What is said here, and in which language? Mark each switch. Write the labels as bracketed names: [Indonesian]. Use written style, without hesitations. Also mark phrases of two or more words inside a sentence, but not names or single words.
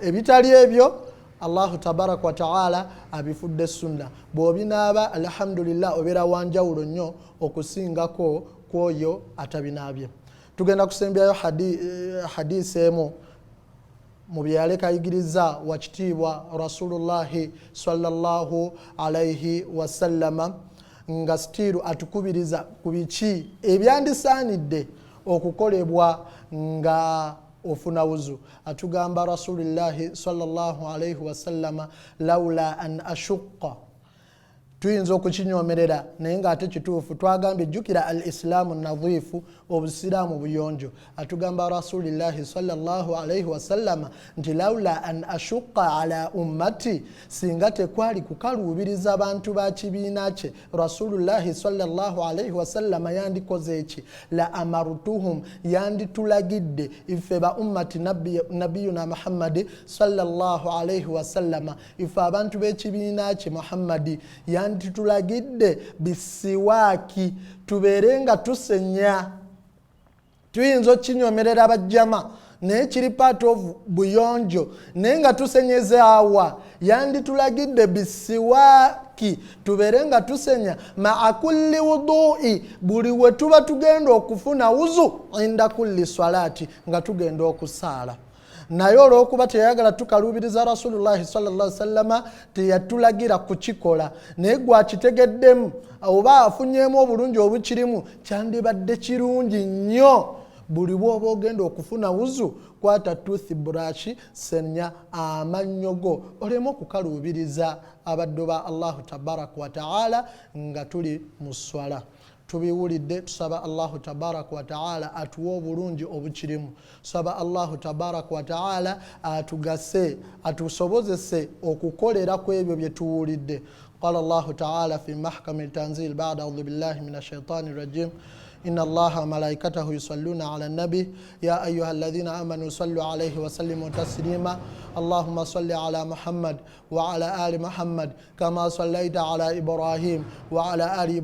[Ganda] Ebitali ebyo [Arabic] الله تبارك وتعالى [Ganda] abifudde sunna. Bw'obinaaba alhamdulillah obeera wanjawulo nnyo okusingako kwoyo atabinaabye. Tugenda kusembyayo hadisi emu mu byeyaleka ayigiriza wa kitiibwa Rasulullahi [Arabic] صلى الله عليه وسلم, [Ganda] nga stiru atukubiriza ku biki ebyandisaanidde okukolebwa nga ofuna wuzu. Atugamba Rasulillahi [Arabic] صلى الله عليه وسلم لولا أن أشق, [Ganda] tuyinza okukinyomerera naye nga ate kituufu. Twagambye jjukira [Arabic] الإسلام نظيف, [Ganda] obusiraamu buyonjo. Atugamba Rasulillahi [Arabic] صلى الله عليه وسلم [Ganda] nti [Arabic] لولا أن أشق على أمتي, [Ganda] singa tekwali kukaluubiriza abantu ba kibiina kye Rasulullahi [Arabic] صلى الله عليه وسلم [Ganda] yandikoze eki? [Arabic] لأمرتهم, [Ganda] yanditulagidde ife ba [Arabic] أمة نبينا محمد صلى الله عليه وسلم, [Ganda] ife abantu b'ekibiina kye Muhammadi yanditulagidde bisiwaaki, tubeere nga tusenya. Tuyinza okinyomerera abajjama naye kiri [English] part of [Ganda] buyonjo, naye nga tusenyezaawa. Yanditulagidde bisiwaaki, tubeere nga tusenya [Arabic] مع كل وضوء, [Ganda] buli we tuba tugenda okufuna wuzu, [Arabic] عند كل صلاة, [Ganda] nga tugenda okusaala. Naye olw'okuba teyayagala tukaluubiriza Rasulullahi [Arabic] صلى الله عليه وسلم, [Ganda] teyatulagira kukikola. Naye gwakitegeddemu oba afunyeemu obulungi obukirimu, kyandibadde kirungi nnyo buli bw'oba ogenda okufuna wuzu, kwata toothbrush, senya amannyo go, oleme okukaluubiriza abaddu ba [Arabic] الله تبارك وتعالى [Ganda] nga tuli mu swala. Tubiwulidde, tusaba [Arabic] الله تبارك وتعالى [Ganda] atuwa obulungi obukirimu. Tusaba [Arabic] الله تبارك وتعالى [Ganda] atugase, atusobozese okukolera ku ebyo bye tuwulidde. [Arabic] قال الله تعالى في محكم التنزيل بعد أعوذ بالله من الشيطان الرجيم. إن الله وملائكته يصلون على النبي يا أيها الذين آمنوا صلوا عليه وسلموا تسليما اللهم صل على محمد وعلى آل محمد كما صليت على إبراهيم وعلى آل